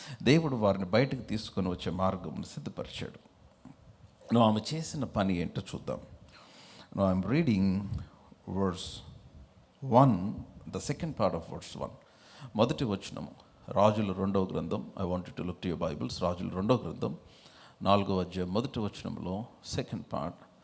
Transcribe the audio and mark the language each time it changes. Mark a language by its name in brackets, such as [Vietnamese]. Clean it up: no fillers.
[Telugu] దేవుడు వారిని బయటకు తీసుకొని వచ్చే మార్గంను సిద్ధపరిచాడు. ఆమె చేసిన పని ఏంటో చూద్దాం. [English] I'm reading verse 1, the second part of verse 1. [Telugu] మొదటి వచనము, రాజుల 2వ గ్రంథం. [English] I want to look to your Bibles. [Telugu] రాజుల 2వ గ్రంథం 4వ అధ్యాయం మొదటి వచనంలో సెకండ్ పార్ట్.